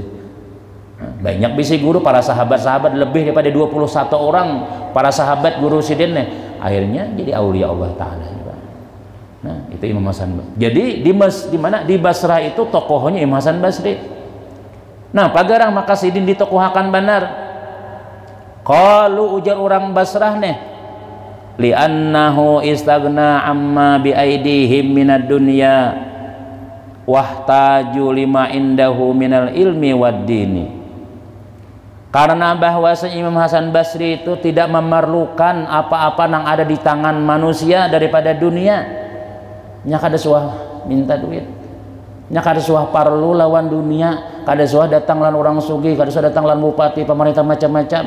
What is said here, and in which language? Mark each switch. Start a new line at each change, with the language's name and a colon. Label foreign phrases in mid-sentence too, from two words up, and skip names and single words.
Banjar: Banyak bisi guru, para sahabat-sahabat lebih daripada 21 orang para sahabat guru sidin nih, akhirnya jadi aulia Allah Ta'ala. Nah itu Imam Hasan Basri. Jadi di mana di Basrah itu tokohnya Imam Hasan Basri. Nah pagarang maka sidin ditokohakan benar. Qalu ujar orang Basrah nih,
Arabic: لأنه استغنى عما بأيديهم من الدنيا واحتاجوا لما عنده من العلم والدين.
Banjar: Karena bahwasanya Imam Hasan Basri itu tidak memerlukan apa-apa yang ada di tangan manusia daripada dunia. Nya kada suah minta duit, nya kada suah parlu lawan dunia, kada suah datang lan orang sugih, kada suah datang lan bupati, pemerintah macam-macam.